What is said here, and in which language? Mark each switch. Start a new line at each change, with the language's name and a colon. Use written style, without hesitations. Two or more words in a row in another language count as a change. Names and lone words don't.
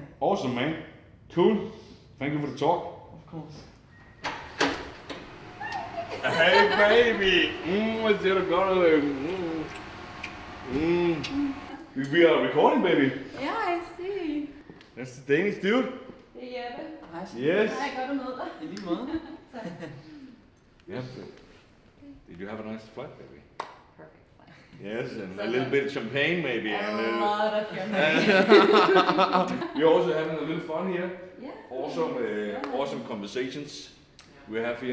English: Awesome, man. Cool. Thank you for the talk. Of course. Hey, baby. What's the other We are recording, baby. Ja, I see. That's the Danish dude.
Danish: Det er Jeppe.
English: Yes.
Danish: Hej, godt at møde dig. I lige måde.
English: Yeah. Did you have a nice flight, baby? Perfect flight. Yes, and a little bit of champagne, maybe. A And lot of champagne. we're also having a little fun here. Yeah. Awesome conversations we have here